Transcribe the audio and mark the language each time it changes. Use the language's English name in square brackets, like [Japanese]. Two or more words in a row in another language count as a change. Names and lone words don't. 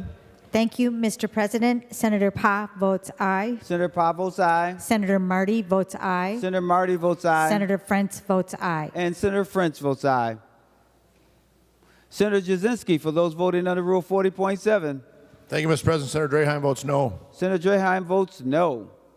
[English] Thank you, Mr. President. Senator Pa votes aye. Senator Pa votes aye. Senator Marty votes aye. Senator Marty votes aye. Senator Frentz votes aye. And Senator French votes aye. Senator Jasinski, for those voting under Rule 40.7. Thank you, Mr. President. Senator Draheim votes no. Senator Draheim votes no.